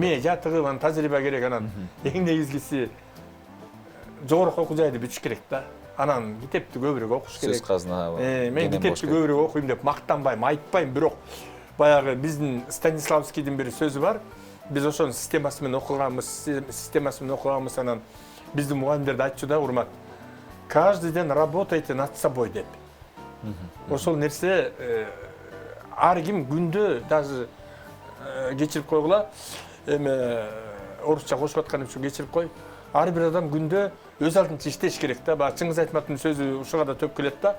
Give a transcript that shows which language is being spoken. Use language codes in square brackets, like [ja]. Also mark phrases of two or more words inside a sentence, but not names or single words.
[ky] Ме жатыгып, анан тажрыйба керек, анан эң негизгиси жогорку окуу жайды бүтүш керек да. Анан китепти көбүрөөк окуш керек. Сөз казына. Мен китепти көбүрөөк окуйм деп мактанбайм, айтпайм, бирок баягы биздин Станиславскийдин бир сөзү бар. Биз ошонун системасы менен окуганбыз, анан биздин мугалимдерди айтчу да, урмат. [ru] Каждый день работайте над собой деп. [ky] Ошол нерсе ар ким күндө даже кечирип койгула, эме орусча кошуп атканым үчүн кечирип кой. Ар бир адам күндө өз алдынча иштеш керек да. Баа Чыңгыз Айтматовдун сөзү ушуга да төп келет да.